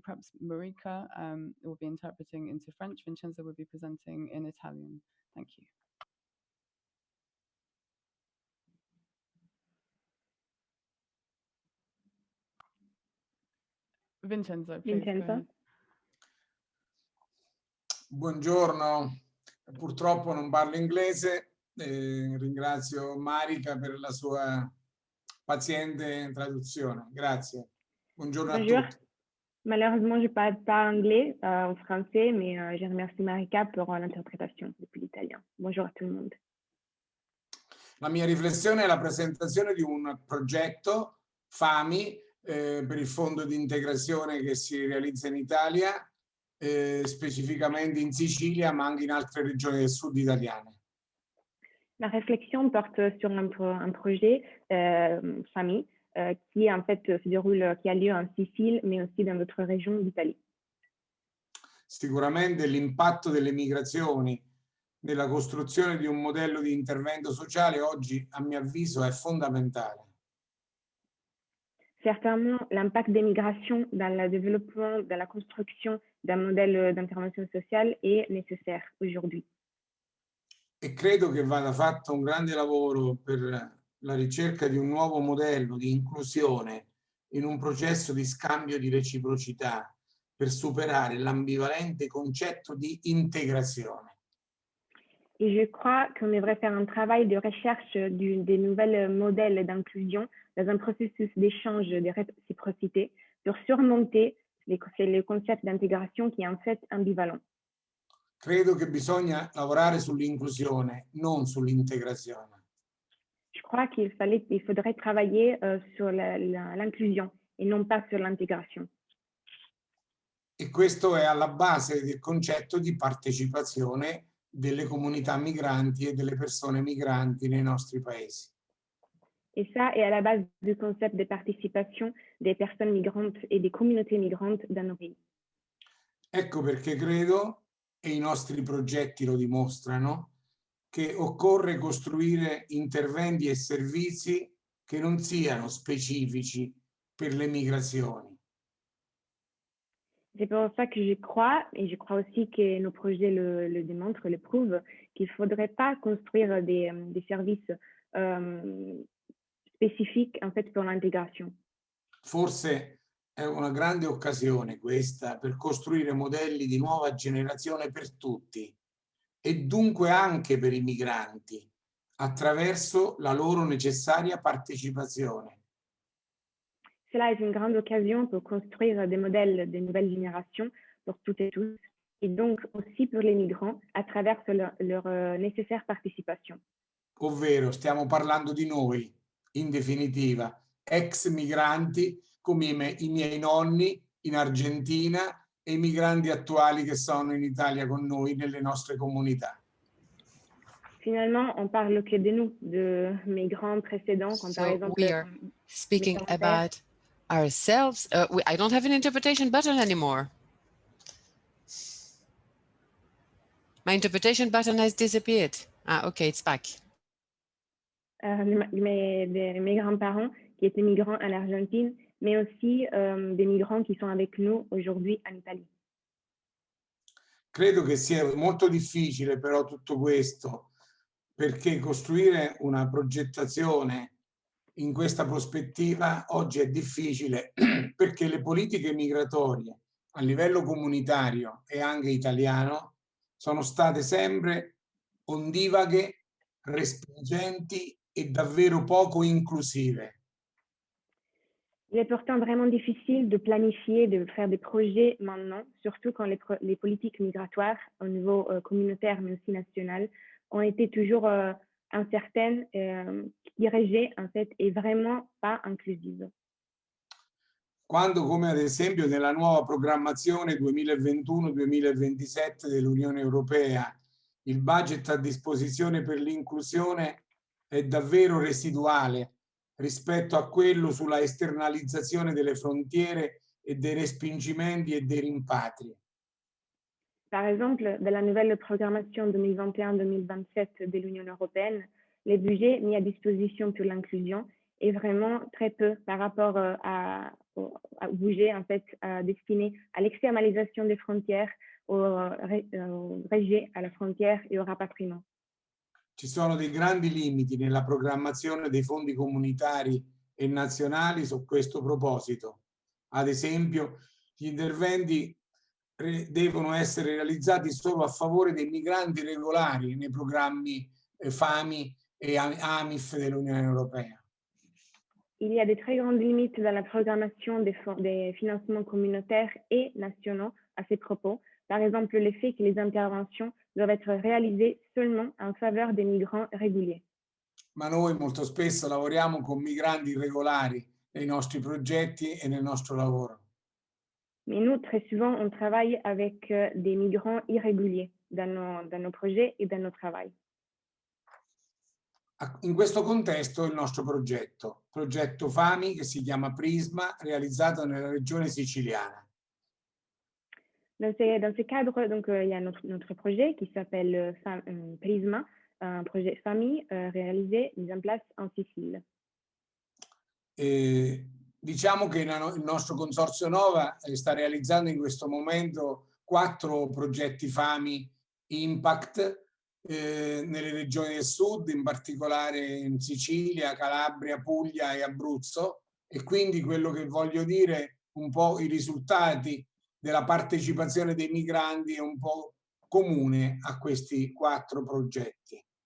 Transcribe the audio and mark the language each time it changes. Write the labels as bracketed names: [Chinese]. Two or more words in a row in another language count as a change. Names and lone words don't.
[English] Perhaps Marika will be interpreting into French. Vincenzo will be presenting in Italian. Thank you. Vincenzo, please go ahead. [Italian] Buongiorno, purtroppo non parlo inglese, ringrazio Marika per la sua paziente traduzione. Grazie. Buongiorno a tutti. [French] Malheureusement, je ne parle pas anglais en français, mais je remercie Marika pour l'interprétation depuis l'italien. Bonjour à tout le monde. [Italian] La mia riflessione è la presentazione di un progetto FAMI per il fondo di integrazione che si realizza in Italia, specificamente in Sicilia, ma anche in altre regioni del sud italiane. [French] La réflexion porte sur un projet FAMI qui en fait se déroule, qui a lieu en Sicile, mais aussi dans d'autres régions d'Italie. [Italian] Sicuramente l'impatto delle migrazioni nella costruzione di un modello di intervento sociale oggi, a mio avviso, è fondamentale. [French] Certainement, l'impact des migrations dans le développement, dans la construction d'un modèle d'intervention sociale est nécessaire aujourd'hui. [Italian] E credo che vada fatto un grande lavoro per la ricerca di un nuovo modello di inclusione in un processo di scambio di reciprocità per superare l'ambivalente concetto di integrazione. [French] Et je crois qu'on devrait faire un travail de recherche des nouveaux modèles d'inclusion dans un processus d'échange de réciprocité pour surmonter le concept d'intégration qui est en fait ambivalent. [Italian] Credo che bisogna lavorare sull'inclusione, non sull'integrazione. [French] Je crois qu'il faudrait travailler sur l'inclusion et non pas sur l'intégration. [Italian] E questo è alla base del concetto di partecipazione delle comunità migranti e delle persone migranti nei nostri paesi. [French] Et ça est à la base du concept de participation des personnes migrantes et des communautés migrantes dans nos pays. [Italian] Ecco perché credo, e i nostri progetti lo dimostrano, che occorre costruire interventi e servizi che non siano specifici per le migrazioni. [French] C'est pour ça que je crois, et je crois aussi que nos projets le démontrent, le prouvent, qu'il ne faudrait pas construire des services spécifiques en fait, pour l'intégration. [Italian] Forse è una grande occasione questa per costruire modelli di nuova generazione per tutti e dunque anche per i migranti, attraverso la loro necessaria partecipazione. [French] Cela est une grande occasion pour construire des modèles de nouvelle génération pour toutes et tous, et donc aussi pour les migrants à travers leur nécessaire participation. [Italian] Ovvero stiamo parlando di noi, in definitiva, ex migranti come i miei nonni in Argentina e i migranti attuali che sono in Italia con noi nelle nostre comunità. [French] Finalement, on parle que de nous, de migrants précédents, comme par exemple [English] we are speaking about ourselves. I don't have an interpretation button anymore. My interpretation button has disappeared. Ah, okay, it's back. [French] Mes grands-parents qui étaient migrants en Argentine, mais aussi des migrants qui sont avec nous aujourd'hui en Italie. [Italian] Credo che sia molto difficile però tutto questo, perché costruire una progettazione in questa prospettiva oggi è difficile perché le politiche migratorie a livello comunitario e anche italiano sono state sempre ondivaghe, respingenti e davvero poco inclusive. [French] Il est pourtant vraiment difficile de planifier, de faire des projets maintenant, surtout quand les politiques migratoires au niveau communautaire mais aussi national ont été toujours incertaines, dirigées en fait et vraiment pas inclusives. [Italian] Quando, come ad esempio nella nuova programmazione 2021-2027 dell'Unione Europea, il budget a disposizione per l'inclusione è davvero residuale rispetto a quello sulla esternalizzazione delle frontiere e dei respingimenti e dei rimpatri. [French] Par exemple, dans la nouvelle programmation 2021-2027 de l'Union européenne, les budgets mis à disposition pour l'inclusion est vraiment très peu par rapport à budget en fait destiné à l'externalisation des frontières, au rejet à la frontière et au rapatriement. [Italian] Ci sono dei grandi limiti nella programmazione dei fondi comunitari e nazionali su questo proposito. Ad esempio, gli interventi devono essere realizzati solo a favore dei migranti regolari nei programmi FAMI e AMIF dell'Unione Europea. [French] Il y a des très grandes limites dans la programmation des financements communautaires et nationaux à ces propos. Par exemple, le fait que les interventions doivent être réalisées seulement en faveur des migrants réguliers. [Italian] Ma noi molto spesso lavoriamo con migranti irregolari nei nostri progetti e nel nostro lavoro. [French] Mais nous, très souvent, on travaille avec des migrants irréguliers dans nos projets et dans nos travail. [Italian] In questo contesto il nostro progetto FAMI, che si chiama Prisma, realizzato nella regione siciliana. [French] Dans ces cadres, donc, il y a notre projet qui s'appelle Prisma, un projet famille réalisé, mis en place en Sicile. [Italian] Diciamo che il nostro consorzio Nova sta realizzando in questo momento 4 progetti FAMI Impact nelle regioni del sud, in particolare in Sicilia, Calabria, Puglia e Abruzzo, e quindi quello che voglio dire, un po' i risultati della partecipazione dei migranti è un po' comune a questi 4 progetti.